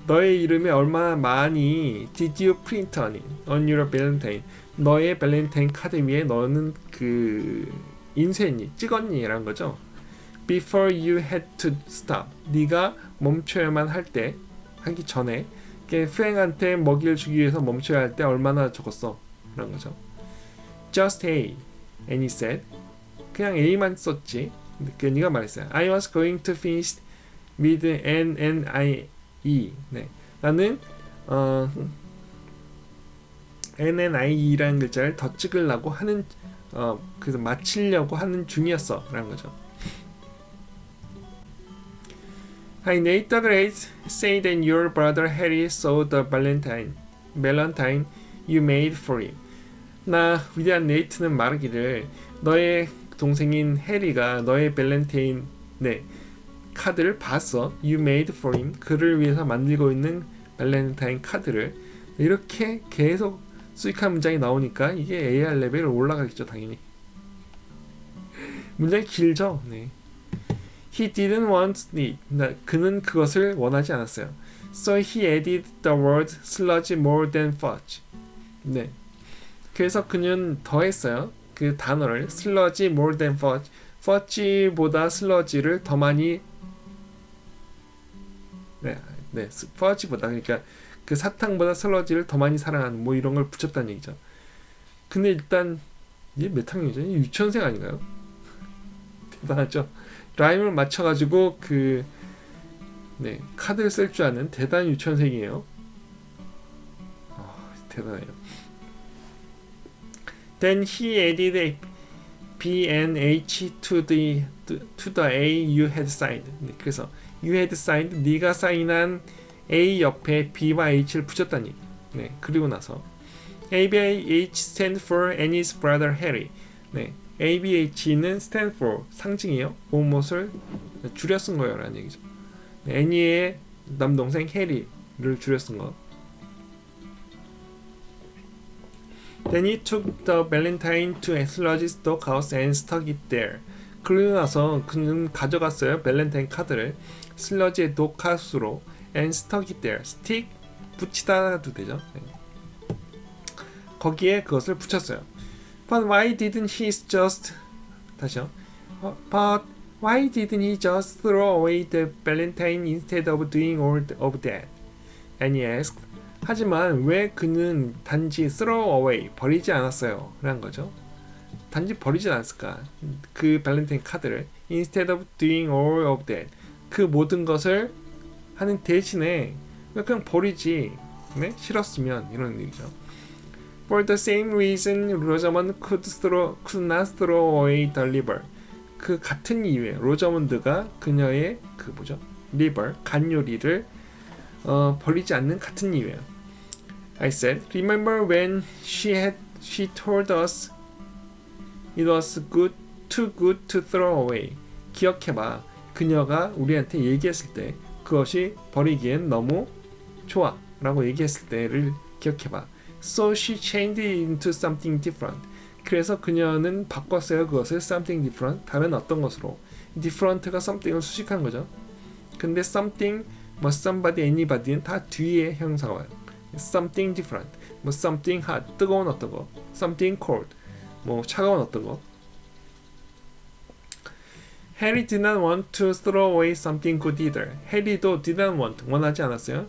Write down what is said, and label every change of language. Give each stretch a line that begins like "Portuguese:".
Korean: 너의 이름에 얼마나 많이
English: did you print on your Valentine?
Korean: 너의 발렌타인 카드 위에 너는 그 인쇄했니? 찍었니? 라는 거죠.
English: Before you had to stop.
Korean: 네가 멈춰야만 할 때, 하기 전에 프랭한테 먹이를 주기 위해서 멈춰야 할 때 얼마나 적었어? 라는 거죠.
English: Just A. And he said.
Korean: 그냥 A만 썼지. 그 네가 말했어요.
English: I was going to finish with N and I E.
Korean: 네. 나는
English: N and I E
Korean: 라는 글자를 더 찍으려고 하는 그래서 마치려고 하는 중이었어. 라는 거죠.
English: I Nate the Great say that your brother Harry saw the Valentine you made for him.
Korean: 나 위대한 네이트는 말하기를 너의 동생인 해리가 너의 발렌타인 카드를 봤어.
English: You made for him.
Korean: 그를 위해서 만들고 있는 발렌타인 카드를. 이렇게 계속 수익한 문장이 나오니까 이게 AR 레벨을 올라가겠죠, 당연히. 문장이 길죠. 네.
English: He didn't want it.
Korean: 그는 그것을 원하지 않았어요.
English: So he added the word sludge more than fudge.
Korean: 네. 그래서 그는 더했어요. 그 단어를
English: sludge more than fudge.
Korean: fudge보다 sludge를 더 많이 fudge보다 그러니까 그 사탕보다 sludge를 더 많이 사랑하는 뭐 이런 걸 붙였다는 얘기죠. 근데 일단 얘 몇 학년이죠? 유치원생 아닌가요? 대단하죠. 라임을 맞춰가지고 카드를 쓸 줄 아는 대단한 유치원생이에요. 대단해요.
English: Then he added B and H to the A you had signed.
Korean: 네, 그래서
English: you had signed
Korean: 네가 사인한 A 옆에 B와 H를 붙였다는 얘기. 네, 그리고 나서
English: ABH stand for Annie's brother Harry.
Korean: 네, ABH는
English: stand for
Korean: 상징이에요. 무엇을 줄여 쓴 거예요 라는 얘기죠. 네, 애니의 남동생 해리를 줄여 쓴 거.
English: Then he took the Valentine to a sludge stock house and stuck it there.
Korean: 그러고 나서 그는 가져갔어요. 발렌타인 카드를 슬러지의 독하우스로
English: and stuck it there.
Korean: stick 붙이다도 되죠. 네. 거기에 그것을 붙였어요.
English: But why didn't he just
Korean: 다시요.
English: But why didn't he just throw away the Valentine instead of doing all of that? And he asked.
Korean: 하지만 왜 그는 단지
English: throw away
Korean: 버리지 않았어요? 라는 거죠. 단지 버리지 않았을까? 그 발렌타인 카드를
English: instead of doing all of that
Korean: 그 모든 것을 하는 대신에 왜 그냥 버리지? 네? 싫었으면 이런 얘기죠.
English: For the same reason, 로저먼드 could not throw away the liver.
Korean: 그 같은 이유에 로저먼드가 그녀의 그 뭐죠? liver 간요리를 버리지 않는 같은 이유예요.
English: I said, remember when she told us it was too good to throw away.
Korean: 기억해봐. 그녀가 우리한테 얘기했을 때 그것이 버리기엔 너무 좋아 라고 얘기했을 때를 기억해봐.
English: So she changed it into something different.
Korean: 그래서 그녀는 바꿨어요. 그것을
English: something different,
Korean: 다른 어떤 것으로. different가 something을 수식하는 거죠. 근데 something, 뭐 somebody, anybody는 다 뒤에 형사가 와요.
English: something different,
Korean: 뭐
English: something hot,
Korean: 뜨거운 어떤 거,
English: something cold,
Korean: 뭐 차가운 어떤 거.
English: Harry did not want to throw away something good either.
Korean: 해리도
English: did not want,
Korean: 원하지 않았어요.